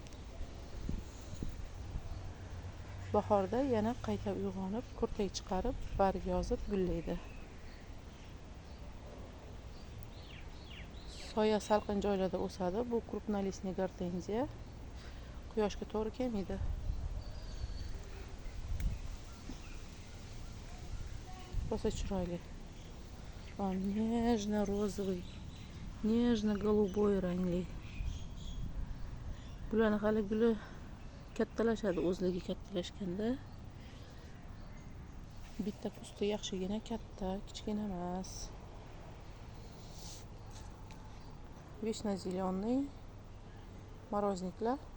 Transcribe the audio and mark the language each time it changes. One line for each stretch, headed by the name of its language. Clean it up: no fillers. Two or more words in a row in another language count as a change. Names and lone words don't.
Uzbek: Bahorda yana qayta uyg'onib, kurtak chiqarib, barg yozib gullaydi. Soya salqin joylarda o'sadi. Bu
Russian: крупнолистный гортензия.
Uzbek: Quyoshga to'g'ri kelmaydi. Rosa chiroyli.
Russian: Nежно-розовый, nежно-голубой rangli.
Uzbek: Bularni hali guli kattalashadi, o'zligi kattalashganda. Bitta kusti yaxshigina katta, kichkina emas.
Russian: вишня зелёный,
Uzbek: morozniklar.